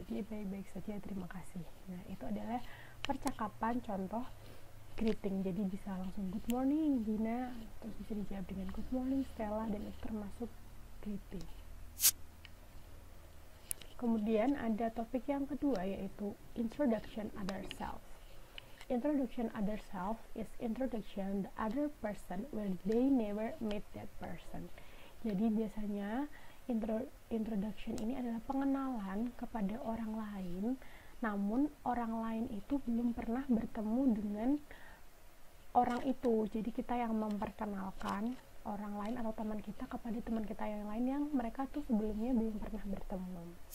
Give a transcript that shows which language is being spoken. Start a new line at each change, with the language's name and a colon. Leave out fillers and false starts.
Indonesian: Dia baik-baik saja, terima kasih. Nah, itu adalah percakapan contoh greeting. Jadi bisa langsung
English: good morning
Indonesian: Gina, terus bisa dijawab dengan good morning Stella, dan itu termasuk greeting. Kemudian ada topik yang kedua, yaitu introduction other self.
English: Introduction other self is introduction the other person when they never meet that person.
Indonesian: Jadi biasanya introduction ini adalah pengenalan kepada orang lain, namun orang lain itu belum pernah bertemu dengan orang itu. Jadi kita yang memperkenalkan orang lain atau teman kita kepada teman kita yang lain yang mereka tuh sebelumnya belum pernah bertemu.